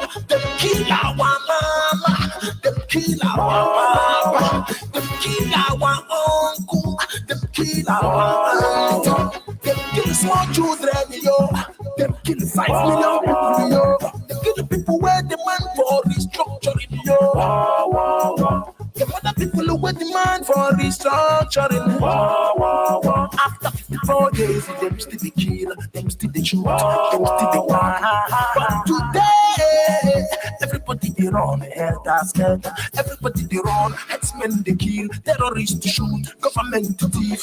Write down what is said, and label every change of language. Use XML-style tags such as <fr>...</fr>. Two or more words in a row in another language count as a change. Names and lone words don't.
<pcm>Them kill our mama, them kill our papa, them kill our uncle, them kill our aunt, them kill small children, them kill 5 million people, them kill the people where demand for restructuring, the other people who were demand for restructuring. After 54 days, them still be kill, them still they shoot, them still they want. But today, everybody they run, helter-skelter. Everybody they run, headsmen they kill, terrorists to shoot, government to thief.</pcm>